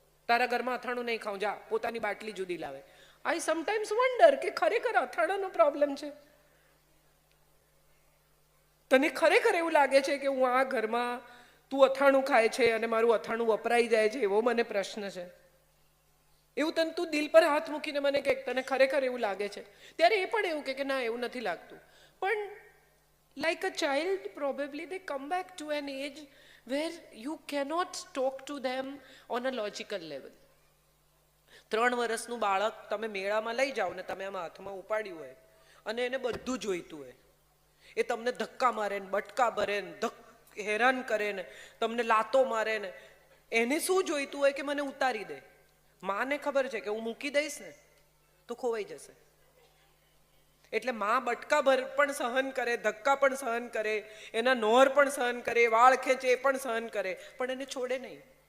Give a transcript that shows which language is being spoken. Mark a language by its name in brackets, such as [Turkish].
[Gujarati] તારા ઘરમાં અથાણું નહીં ખાઉં, જા પોતાની બાટલી જુદી લાવે. [English] I sometimes wonder [Gujarati] કે ખરેખર અથાણાનો પ્રોબ્લેમ છે? તને ખરેખર એવું લાગે છે કે હું આ ઘરમાં તું અથાણું ખાય છે અને મારું અથાણું વપરાઈ જાય છે, એવો મને પ્રશ્ન છે? એવું તને તું દિલ પર હાથ મૂકીને મને કે તને ખરેખર એવું લાગે છે? ત્યારે એ પણ એવું કે ના એવું નથી લાગતું. પણ [English] like a child, probably they come back to an age where you cannot talk to them on a logical level. [Gujarati] 3 વર્ષનું બાળક તમે મેળામાં લઈ જાઓ ને તમે આમાં હાથમાં ઉપાડ્યું હોય અને એને બધું જોઈતું હોય, એ તમને ધક્કા મારે ને બટકા ભરે ને હેરાન કરે ને તમને લાતો મારે ને, એને શું જોઈતું હોય કે મને ઉતારી દે. માને ખબર છે કે હું મૂકી દઈશ ને તો ખોવાઈ જશે, એટલે માં બટકા ભર પણ સહન કરે, ધક્કા પણ સહન કરે, એના નોર પણ સહન કરે, વાળ ખેંચે એ પણ સહન કરે, પણ એને છોડે નહીં.